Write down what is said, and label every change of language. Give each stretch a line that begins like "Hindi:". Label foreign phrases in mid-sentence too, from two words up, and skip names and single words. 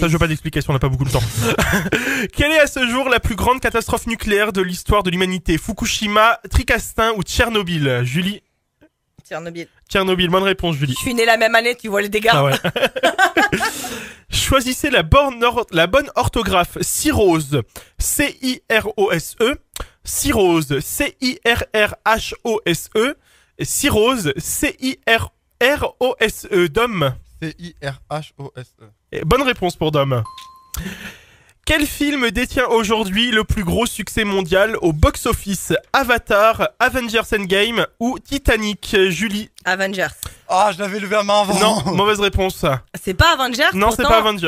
French: ça je veux pas d'explication, on n'a pas beaucoup de temps. Quelle est à ce jour la plus grande catastrophe nucléaire de l'histoire de l'humanité? Fukushima, Tricastin ou Tchernobyl? Julie? Tchernobyl. Tchernobyl, bonne réponse Julie. Je suis né la même année, tu vois les dégâts. Ah ouais. Choisissez la bonne orthographe. Cirrhose, C-I-R-O-S-E. Cirrhose, C-I-R-R-H-O-S-E. Cirrhose, C-I-R-R-O-S-E. Dom. C-I-R-H-O-S-E. Bonne réponse pour Dom. Quel film détient aujourd'hui le plus gros succès mondial au box-office? Avatar, Avengers Endgame ou Titanic? Julie? Avengers. Ah, je l'avais levé à main avant. Non, mauvaise réponse. C'est pas Avengers? Non, c'est pourtant. pas Avengers.